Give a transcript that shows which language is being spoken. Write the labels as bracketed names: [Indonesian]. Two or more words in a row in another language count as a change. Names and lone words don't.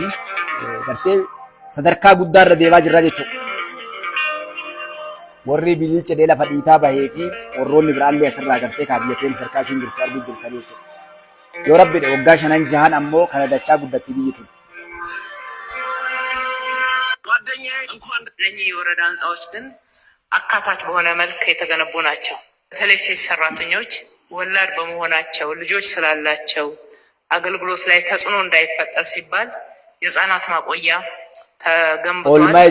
[Oromo] Gartee sadarkaa guddaa irra deemaa jirra jechuudha. Warri bilii cidee lafa dhiitaa bahee fi warroonni biraallee asirraa gartee kaa biyya teenya sadarkaa isiin jirtu arguu jirtan jechuudha. Yoo rabbiidha waggaa 5 6 ammoo kana dachaa guddatti biyyi tun. [Amharic] እነኚህ የወረዳ ህንፃዎች ግን አካታች በሆነ መልክ የተገነቡ ናቸው። በተለይ ሴት ሰራተኞች ወላድ በመሆናቸው ልጆች ስላላቸው አገልግሎት ላይ ተጽዕኖ እንዳይፈጠር ሲባል የህፃናት ማቆያ ተገንብቷል።